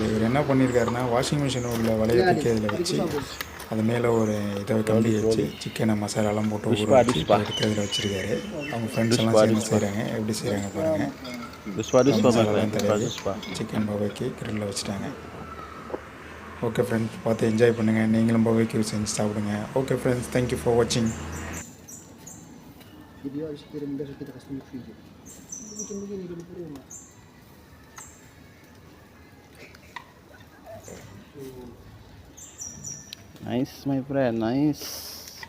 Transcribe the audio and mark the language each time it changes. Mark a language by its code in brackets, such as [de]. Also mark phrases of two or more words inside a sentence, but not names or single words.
[ta] இவர் என்ன பண்ணியிருக்காருன்னா, [en] washing machine [ta] உள்ள வலையை தூக்கி அதில் வச்சு அது மேலே ஒரு இதை கம்பி வச்சு சிக்கனை மசாலாலாம் போட்டு ஊற வச்சு இப்போ எடுத்து அதில் வச்சுருக்காரு. அவங்க ஃப்ரெண்ட்ஸ் எல்லாம் சேர்ந்து செய்கிறாங்க. எப்படி செய்கிறாங்க பாருங்கள். மசாலாலாம் தடவி சிக்கன் பாபேக்கு கிரில்லில் வச்சுட்டாங்க. [en] okay friends, [ta] பார்த்து என்ஜாய் பண்ணுங்கள். நீங்களும் பாபேக்கு செஞ்சு சாப்பிடுங்க. [en] okay friends, thank you for watching. [id] Video harus kirim besok kita kasih video. Bikin begini di rumah. [en] Nice, my friend. Nice.